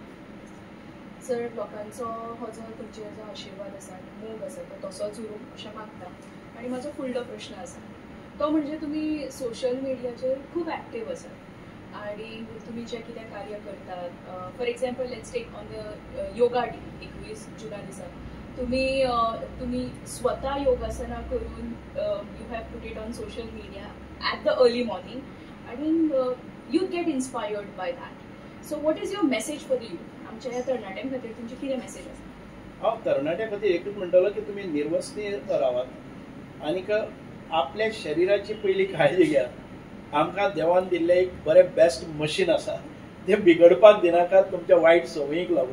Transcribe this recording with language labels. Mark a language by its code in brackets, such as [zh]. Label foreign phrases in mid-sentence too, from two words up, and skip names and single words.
[kok] सर, लोकांचो हो जो तुमचेर जो आशिर्वाद आसा, मोग आसा, तो तसोच उरूं अशें मागता. आनी म्हाजो फुडलो प्रश्न आसा तो म्हणजे तुमी सोशल मिडियाचेर खूब एक्टीव आसात आनी तुमी जें कितें कार्य करतात. [en] for example let's take on the yoga day [kok] 21 जुना दिसा तुम्ही स्वतः योगासना करून [en] you have put it on social media at the early morning आणि you get inspired by that. so what is your message for the youth? [kok] आमच्या ह्या तरणाट्यां खातीर तुमची कितें मेसेज आसा? हांव तरणाट्यां खातीर एकूच म्हणटलो की तुमी निर्वस्ती रावात आनीक आपल्या शरिराची पयली काळजी घेयात. आमकां देवान दिल्लें एक बरें बेस्ट मशीन आसा, तें बिगडपाक दिनाकात तुमच्या वायट संवयीक लागून.